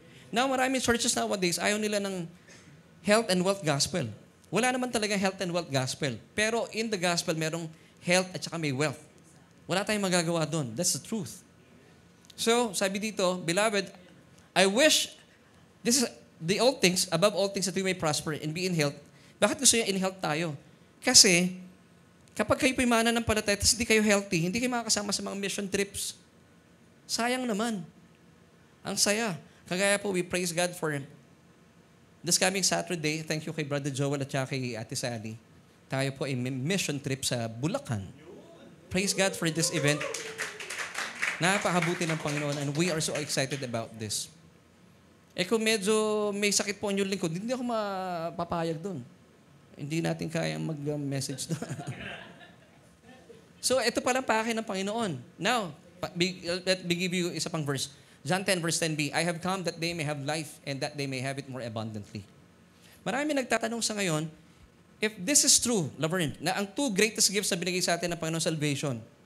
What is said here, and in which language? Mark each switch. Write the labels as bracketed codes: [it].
[tl] Now, maraming churches nowadays, ayaw nila ng health and wealth gospel. Wala naman talaga health and wealth gospel. Pero in the gospel, merong health at saka may wealth. Wala tayong magagawa doon. [en] That's the truth. So, sabi dito, Beloved, I wish, this is the all things, above all things that we may prosper and be in health. [tl] Bakit gusto niya in health tayo? Kasi, kapag kayo po'y mananampalataya at hindi kayo healthy, hindi kayo makakasama sa mga mission trips. Sayang naman. Ang saya. Kagaya po, [en] we praise God for this coming Saturday. Thank you [tl] kay Brother Joel at kay Ate Sally. Tayo po ay mission trip sa Bulacan. [en] Praise God for this event. [tl] Napakabuti ng Panginoon [en] and we are so excited about this. [tl] Kung medyo may sakit po ang inyong lingkod, hindi ako mapapayag doon. Hindi natin kayang mag-message doon. So, ito pala pakay ng Panginoon. [en] Now, let me give you isa pang verse. John 10 verse 10b, I have come that they may have life and that they may have it more abundantly. [tl] Marami nagtatanong sa ngayon, [en] if this is true, [tl] Laverne, na ang 2 greatest gifts na binigay sa atin ng Panginoon, salvation.